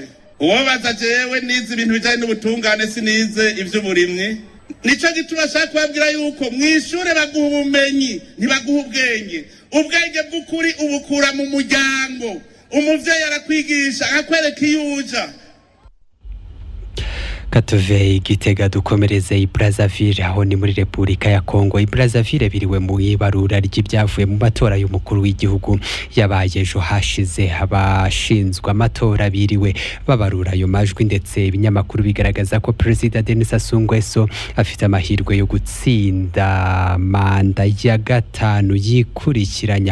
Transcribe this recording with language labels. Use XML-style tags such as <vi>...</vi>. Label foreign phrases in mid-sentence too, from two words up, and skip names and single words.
<rn>Uwo baza jewe nize ibintu bijanye n'ubutungane, sinize ivy'uburimyi. Nico gituma ashaka kubabwira yuko mwishure baguha ubumenyi ntibaguha ubwenge. Ubwenge bw'ukuri ubukura mu muryango. Umuvyeyi arakwigisha akakwereka iyuja. Katuve Igitega dukomereze i Brazzaville, aho ni muri Repubulika ya Kongo.</rn> <rw>I Brazzaville biriwe mu ibarura ry'ibyavuye mu matora y'umukuru w'igihugu yabaye ejo hashize. Abashinzwe amatora biriwe babarura ayo majwi, ndetse ibinyamakuru bigaragaza ko Perezida Denis Sassou Nguesso afite amahirwe yo gutsinda manda ya 5 yikurikiranya.</rw>